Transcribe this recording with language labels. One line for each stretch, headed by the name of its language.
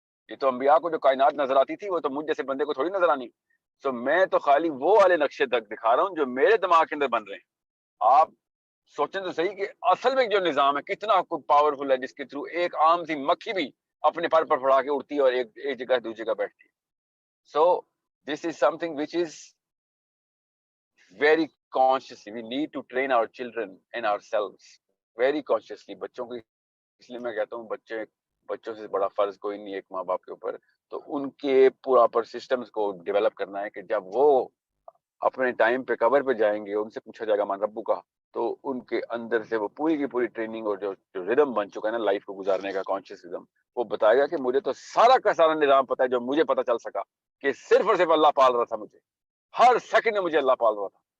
Urdu: یہ تو انبیاء کو جو کائنات نظر آتی تھی وہ تو مجھ جیسے بندے کو تھوڑی نظر آنی. سو میں تو خالی وہ والے نقشے تک دکھا رہا ہوں جو میرے دماغ کے اندر بن رہے ہیں. آپ سوچیں تو صحیح کہ اصل میں جو نظام ہے کتنا پاورفل ہے, جس کے تھرو ایک عام سی مکھی بھی اپنے پر پھڑا کے اڑتی ہے اور ایک جگہ دوسری جگہ بیٹھتی ہے.
English: So this is something which is very consciously we need to train our children and ourselves very consciously.
Urdu: بچوں کو اس لیے میں کہتا ہوں بچوں سے بڑا فرض کوئی نہیں ایک ماں باپ کے اوپر, تو ان کے پراپر سسٹمز کو ڈیولپ کرنا ہے کہ جب وہ اپنے ٹائم پہ قبر پہ جائیں گے, ان سے پوچھا جائے گا
Arabic: من ربو کا,
Urdu: تو ان کے اندر سے وہ پوری کی پوری ٹریننگ اور جو ردم بن چکا ہے نا لائف کو گزارنے کا, کانشیس ردم, وہ بتائے گا کہ مجھے تو سارا کا سارا نظام پتا ہے جو مجھے پتا چل سکا کہ صرف اور صرف اللہ پال رہا تھا مجھے, ہر سیکنڈ میں مجھے اللہ پال رہا تھا.